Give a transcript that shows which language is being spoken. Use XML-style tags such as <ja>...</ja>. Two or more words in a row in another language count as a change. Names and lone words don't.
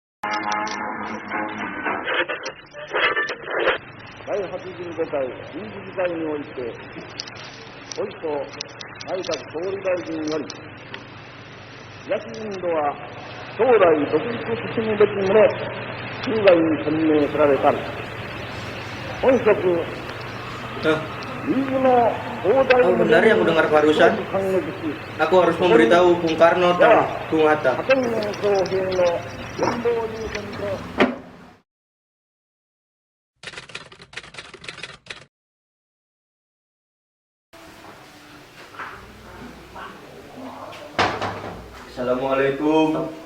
<ja>第85回臨時議会において、おいと内閣総理大臣より、東インドは将来独立進むべきもの、中外に宣明せられたる。本職、右の広大</ja> <id>Oh benar yang aku dengar barusan. Aku harus memberitahu Bung Karno dan Bung Hatta. Assalamualaikum.</id>